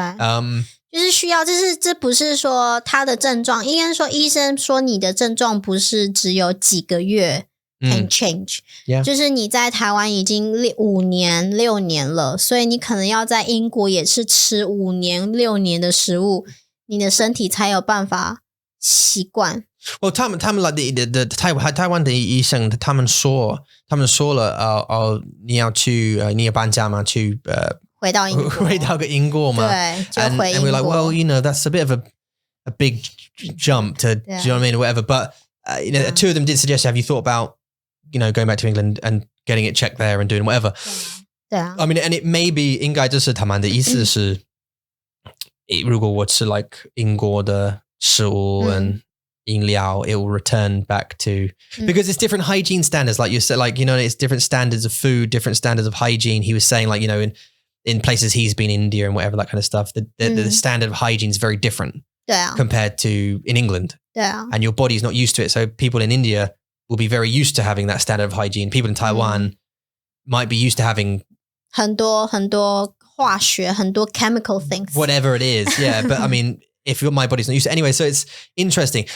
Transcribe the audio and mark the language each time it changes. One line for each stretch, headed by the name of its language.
Chinese: 对就是需要，这不是说他的症状，应该说医生说你的症状不是只有几个月
English: can change，
Chinese: 就是你在台湾已经5年6年了，所以你可能要在英国也是吃5年6年的食物，你的身体才有办法习惯。 Well, 他们 like 台湾的医生，他们说了，你要搬家吗？去回到英国嘛？对，就回英国。
English: And we're like, well, you know, that's a bit of a big jump to, do you know what I mean, or whatever. But you know, two of them did suggest, have you thought about, you know, going back to England and getting it checked there and doing whatever?
Chinese: 对啊。
English: I mean, and it may be
Chinese: 应该就是他们的意思是，如果我吃
English: like 英国的食物 and 饮料, it will return back to, because it's different hygiene standards, like you said, like, you know, it's different standards of food, different standards of hygiene. He was saying, like, you know, in places he's been in India and whatever, that kind of stuff, the standard of hygiene is very different compared to in England. And your body's not used to it. So people in India will be very used to having that standard of hygiene. People in Taiwan might be used to having
Chinese: 很多化學很多
English: chemical things. Whatever it is, yeah. But I mean, if my body's not used to it anyway, so it's interesting.